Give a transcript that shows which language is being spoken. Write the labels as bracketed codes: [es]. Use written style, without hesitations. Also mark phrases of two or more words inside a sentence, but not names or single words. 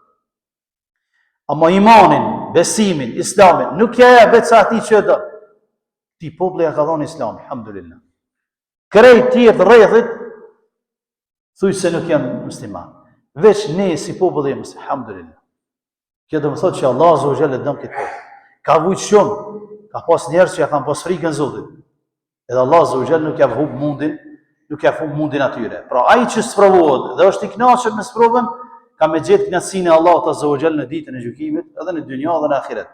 [sq] Ama imanin, besimin, islamin nuk ja jep vetë atij që e don. Ti populli ja ka dhënë Islamin, alhamdulillah. Krejt tjerë rrethit thuj se nuk janë musliman. Veç ne si popull jemi, alhamdulillah. Kjo do të thotë që Allah [ar] عز وجل [sq] don këtë popull. Ka vujt shumë, ka pas njerëz që ja kanë pas frikën Zotit. Edhe Allah [ar] عز وجل [sq] nuk ja humb mundin atyre. Pra ai që sprovohet dhe është i kënaqur me sprovën, ka me gjetë kënaqësinë e Allahut [ar] عز وجل [sq] në ditën e gjykimit, edhe në dynjë dhe në ahiret.